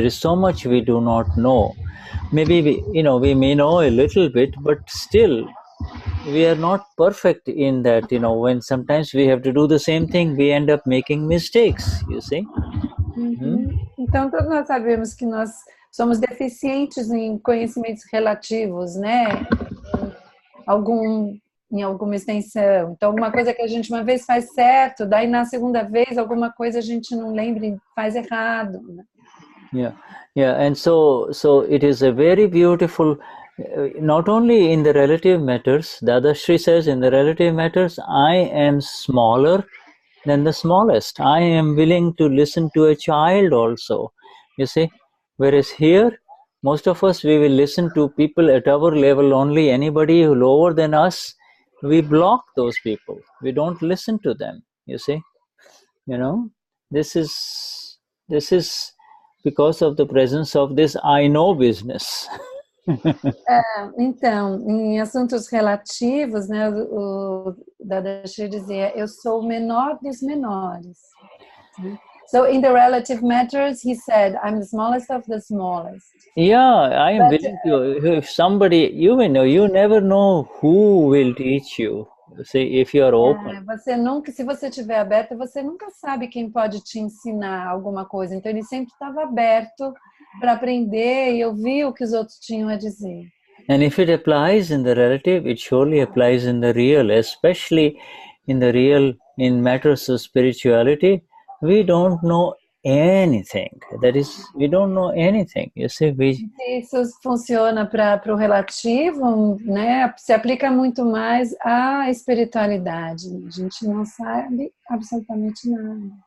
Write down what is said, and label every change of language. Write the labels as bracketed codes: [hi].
[en] There is so much we do not know. Maybe we may know a little bit, but still we are not perfect in that. When sometimes we have to do the same thing, we end up making mistakes, you see. [pt] Então todos nós sabemos que nós somos deficientes em conhecimentos relativos, né? Em alguma extensão. Então, uma coisa que a gente uma vez faz certo, daí na segunda vez alguma coisa a gente não lembra e faz errado. Né? [en] And so it is a very beautiful, not only in the relative matters, Dadashri says in the relative matters, I am smaller than the smallest. I am willing to listen to a child also, you see. Whereas here, most of us, we will listen to people at our level only. Anybody lower than us, we block those people. We don't listen to them, you see. This is because of the presence of this I know business. [pt] Então, em assuntos relativos, né, o Dadashri dizia, eu sou o menor dos menores. [en] So in the relative matters, he said, I'm the smallest of the smallest. Yeah, I am willing to. If somebody, you never know who will teach you. See, if you are open. [pt] Se você estiver aberto, você nunca sabe quem pode te ensinar alguma coisa. Então ele sempre estava aberto para aprender e ouvir o que os outros tinham a dizer. [en] And if it applies in the relative, it surely applies in the real, especially in the real, in matters of spirituality. We don't know anything. That is, we don't know anything. You see, [pt] Isso funciona para o relativo, né? Se aplica muito mais à espiritualidade. A gente não sabe absolutamente nada.